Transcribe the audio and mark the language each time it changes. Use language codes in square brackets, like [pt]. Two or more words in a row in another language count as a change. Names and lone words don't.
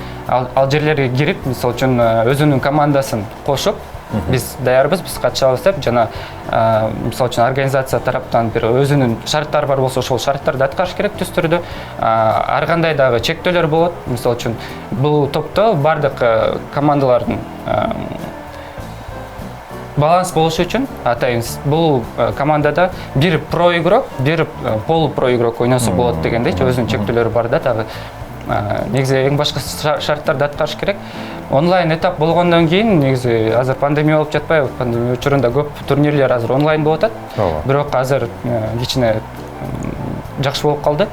[ky] Ал жерлерге кирип, мисалы үчүн өзүнүн командасын кошуп, биз даярбыз, биз катышабыз деп жана мисалы үчүн организация тараптан бир өзүнүн шарттары бар болсо, ошол шарттарды аткарыш керек түз түрдө. Ар кандай дагы чектөөлөр болот. Мисалы үчүн бул топто бардык командалардын баланс болушу үчүн атайын бул командада бир [ru] про игрок, [ky] бир [ru] полу про игрок [ky] ойносо болот дегендей өзүнүн чектөөлөрү бар да. Дагы негизи эң башкы шарттарды аткарыш керек. Онлайн этап болгондон кийин негизи азыр пандемия болуп жатпайбы? Пандемия учурунда көп турнирлер азыр онлайн болуп атат. Бирок азыр кичине жакшы болуп калды.